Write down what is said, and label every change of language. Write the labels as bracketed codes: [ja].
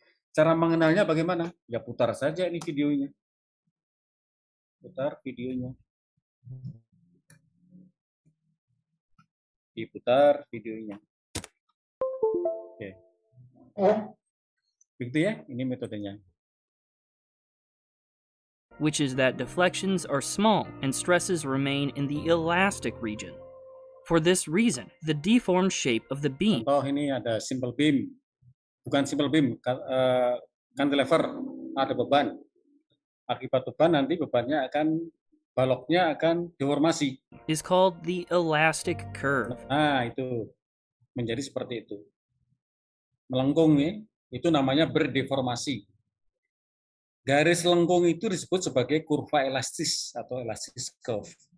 [id] Cara mengenalnya bagaimana? Ya putar saja ini videonya. Putar videonya. Diputar videonya. Oke. Begitu ya, ini metodenya. [en] Which is that deflections are small and stresses remain in the elastic region. For this reason, the deformed shape of the beam. [id] Contoh ini ada simple beam, bukan simple beam, cantilever, ada beban. Akibat beban nanti bebannya baloknya akan deformasi. [en] Is called the elastic curve. [id] Nah itu menjadi seperti itu, melengkung ya, itu namanya berdeformasi. Garis lengkung itu disebut sebagai kurva elastis atau elastis curve.